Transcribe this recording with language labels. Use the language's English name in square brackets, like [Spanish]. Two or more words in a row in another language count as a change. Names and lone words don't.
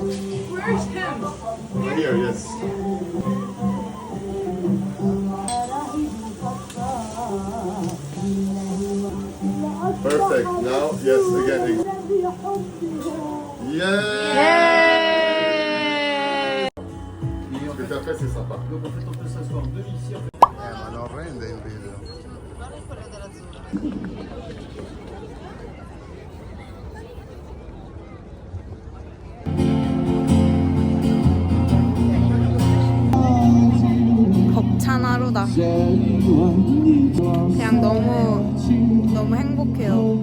[English] Where's him? Right here, yes. Perfect. Now, yes, again. Yeah. [French] Ce que t'as fait, c'est sympa. Donc en fait, on peut s'asseoir deux ici. [Italian] Ma non rende il video. [Korean] 벅찬 하루다. 그냥 너무 행복해요.